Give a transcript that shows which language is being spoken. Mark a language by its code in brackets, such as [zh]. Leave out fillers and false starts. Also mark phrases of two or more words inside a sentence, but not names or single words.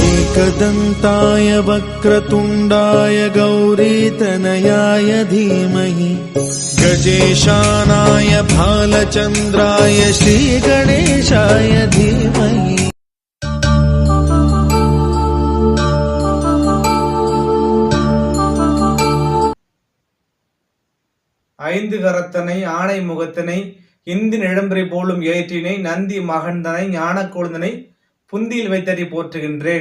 [sa] एकदन्ताय वक्रतुण्डाय गौरीतनयाय धीमहि गजेशानाय भालचन्द्राय श्रीगणेशाय धीमहि. [ta] ஐந்து கரத்தனை ஆணை முகத்தனை இந்தி நிழம்பரை போலும் ஏற்றினை நந்தி மகந்தனை ஞான கொழுந்தனை புந்தியில் வைத்தடி போற்றுகின்றேன்.